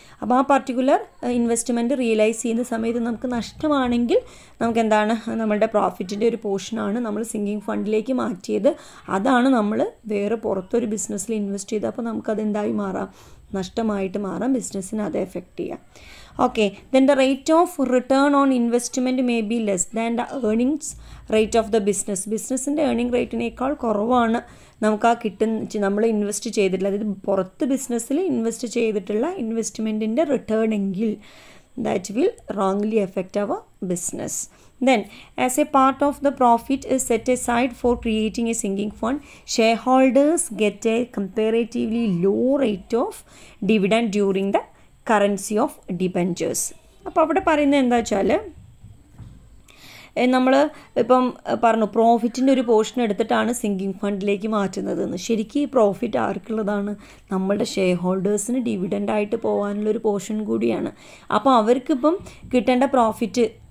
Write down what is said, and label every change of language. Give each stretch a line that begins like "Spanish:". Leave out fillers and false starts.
Malayalam: അപ്പോൾ ആ particular investment realise ചെയ്യുന്ന സമയത്ത് നമുക്ക് നഷ്ടമാണെങ്കിൽ നമുക്ക് എന്താണ്, നമ്മളുടെ പ്രോഫിറ്റിൻ്റെ ഒരു പോർഷനാണ് നമ്മൾ സിങ്കിങ് ഫണ്ടിലേക്ക് മാറ്റിയത്. അതാണ് നമ്മൾ വേറെ പുറത്തൊരു ബിസിനസ്സിൽ ഇൻവെസ്റ്റ് ചെയ്ത്, അപ്പോൾ നമുക്കത് എന്തായി മാറാം, നഷ്ടമായിട്ട് മാറാം, ബിസിനസ്സിനെ അത് എഫക്റ്റ് ചെയ്യാം.
English: Okay, then the rate of return on investment may be less than the earnings rate of the business.
Malayalam: ബിസിനസ്സിൻ്റെ ഏർണിംഗ് റേറ്റിനേക്കാൾ കുറവാണ് നമുക്ക് ആ നമ്മൾ ഇൻവെസ്റ്റ് ചെയ്തിട്ടുള്ള, അതായത് പുറത്ത് ബിസിനസ്സിൽ ഇൻവെസ്റ്റ് ചെയ്തിട്ടുള്ള ഇൻവെസ്റ്റ്മെൻറ്റിൻ്റെ റിട്ടേൺ എങ്കിൽ
English: that will wrongly affect our business. Then, as a part of the profit is set aside for creating a sinking fund, shareholders get a comparatively low rate of dividend during the currency of debentures.
Malayalam: അപ്പോൾ അവിടെ പറയുന്നത് എന്താ വെച്ചാൽ, നമ്മൾ ഇപ്പം പറഞ്ഞു പ്രോഫിറ്റിൻ്റെ ഒരു portion എടുത്തിട്ടാണ് സിങ്കിങ് ഫണ്ടിലേക്ക് മാറ്റുന്നതെന്ന്. ശരിക്കും ഈ പ്രോഫിറ്റ് ആർക്കുള്ളതാണ്, നമ്മളുടെ ഷെയർ ഹോൾഡേഴ്സിന് ഡിവിഡൻ്റായിട്ട് പോകാനുള്ളൊരു പോർഷൻ കൂടിയാണ്. അപ്പോൾ അവർക്കിപ്പം കിട്ടേണ്ട പ്രോഫിറ്റ്